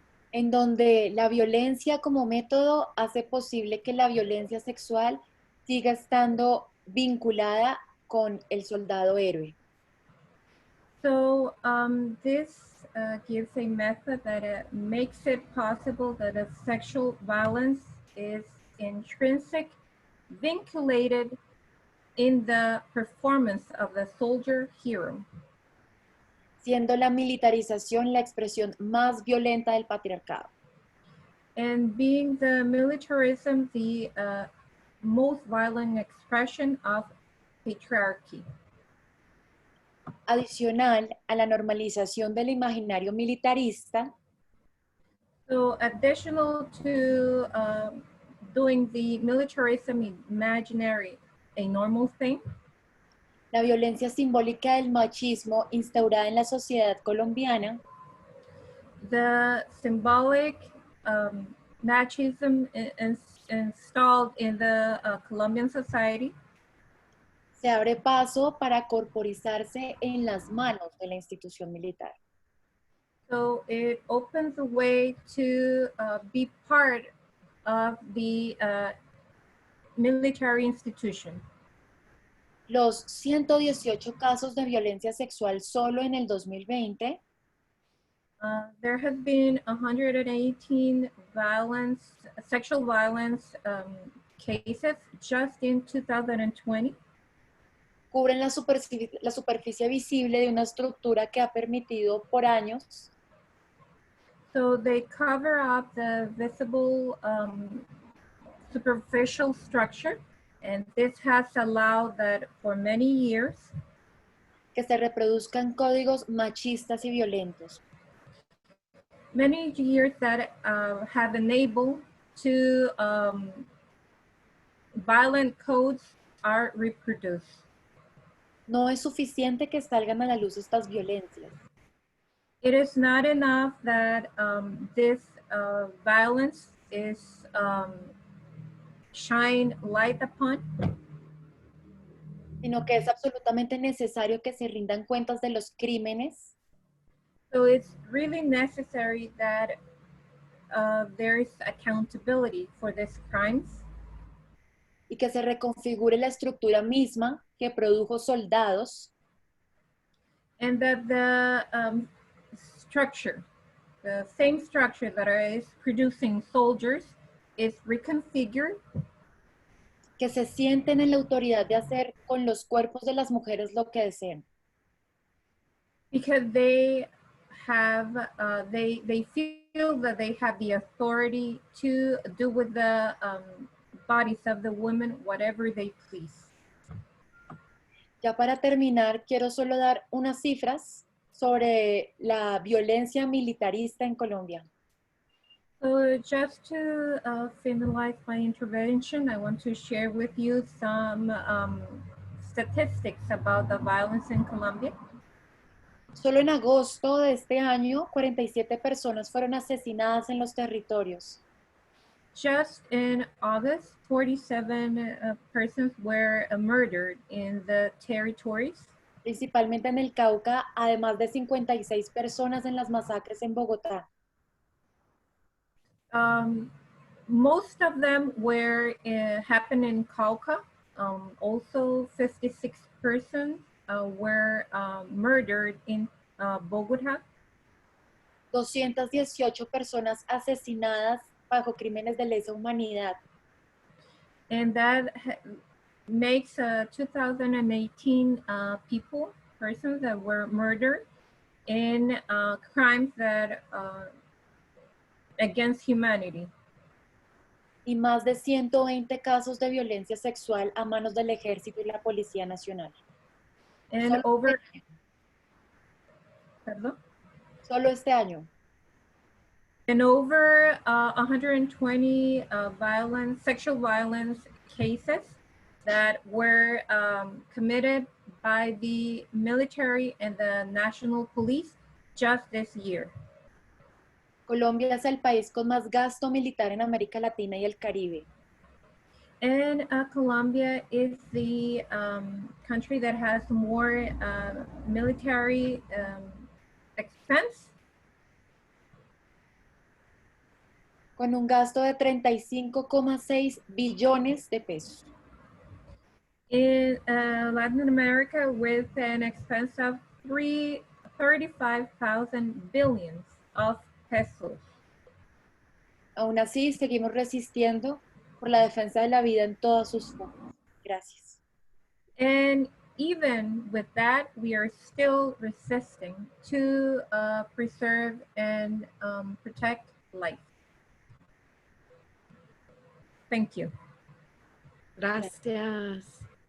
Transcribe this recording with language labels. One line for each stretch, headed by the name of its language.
Spanish: En donde la violencia como método hace posible que la violencia sexual siga estando vinculada con el soldado héroe.
English: So this gives a method that makes it possible that a sexual violence is intrinsic, vinculated in the performance of the soldier hero,
Spanish: siendo la militarización la expresión más violenta del patriarcado.
English: and being the militarism the most violent expression of patriarchy.
Spanish: Adicional a la normalización del imaginario militarista,
English: So additional to doing the militarism imaginary a normal thing,
Spanish: la violencia simbólica del machismo instaurada en la sociedad colombiana
English: the symbolic machism installed in the Colombian society
Spanish: se abre paso para corporizarse en las manos de la institución militar.
English: so it opens a way to be part of the military institution.
Spanish: Los 118 casos de violencia sexual solo en el 2020
English: There has been 118 sexual violence cases just in 2020.
Spanish: cubren la superficie visible de una estructura que ha permitido por años
English: So they cover up the visible superficial structure, and this has allowed that for many years
Spanish: que se reproduzcan códigos machistas y violentos.
English: that have enabled to violent codes are reproduced.
Spanish: No es suficiente que salgan a la luz estas violencias.
English: It is not enough that this violence is shine light upon,
Spanish: Sino que es absolutamente necesario que se rindan cuentas de los crímenes
English: so it's really necessary that there is accountability for these crimes
Spanish: y que se reconfigure la estructura misma que produjo soldados
English: and that the structure, the same structure that is producing soldiers, is reconfigured,
Spanish: que se sienten en la autoridad de hacer con los cuerpos de las mujeres lo que deseen.
English: because they have they feel that they have the authority to do with the bodies of the women whatever they please.
Spanish: Ya para terminar, quiero solo dar unas cifras sobre la violencia militarista en Colombia.
English: So just to finalize my intervention, I want to share with you some statistics about the violence in Colombia.
Spanish: Solo en agosto de este año, 47 personas fueron asesinadas en los territorios.
English: Just in August, 47 persons were murdered in the territories,
Spanish: Principalmente en el Cauca, además de 56 personas en las masacres en Bogotá.
English: most of them were happened in Cauca. Also 56 persons were murdered in Bogotá.
Spanish: 218 personas asesinadas bajo crímenes de lesa humanidad.
English: And that makes 2018 persons that were murdered in crimes that against humanity.
Spanish: Y más de 120 casos de violencia sexual a manos del Ejército y la Policía Nacional.
English: And
Spanish: Solo este año.
English: And over 120 sexual violence cases that were committed by the military and the national police just this year.
Spanish: Colombia es el país con más gasto militar en América Latina y el Caribe.
English: And Colombia is the country that has more military expense.
Spanish: Con un gasto de 35,6 billones de pesos.
English: In Latin America with an expense of 35,000 billions of pesos.
Spanish: Aún así, seguimos resistiendo por la defensa de la vida en todas sus formas. Gracias.
English: And even with that, we are still resisting to preserve and protect life. Thank you.
Spanish: Gracias.